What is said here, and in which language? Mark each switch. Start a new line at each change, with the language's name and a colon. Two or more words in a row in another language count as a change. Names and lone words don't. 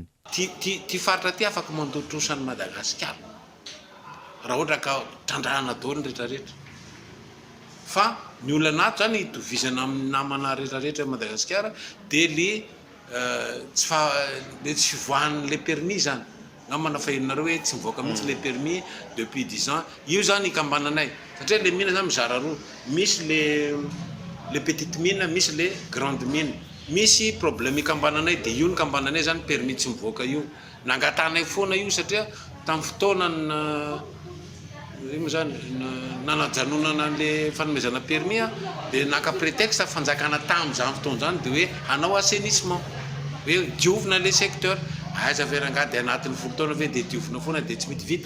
Malagasy: Ty faritra ty afaka mandotrosan'ny Madagasikara raha ohatra ka trandrahana daholo ny rehetrarehetra. Fa ny olana ato zany hitovizana amin'ny namana rehetrarehetra Madagasikara dia le tsy fivoahan'le permis zany. Namana fahinareo hoe tsy mivoaka mihitsy le permis
French: depuis 10 ans.
Malagasy: Io zany ikambananay satria le mine zany mizara roa, misy le
French: petite mine,
Malagasy: misy le
French: grande mine.
Malagasy: misy problème ikambananay dia io ny kambananay zany permis tsy mivoaka io nangatanay foana io satria tamin'ny fotoana zany nanajanonana an'le fanomezana permis dia naka prétexte fanjakana tamin'izany fotoana zany dia hoe hanao assainissement hoe diovina le secteur aiza verangady anatin'ny folo-taona ve dia diovina foana dia tsy mety vita.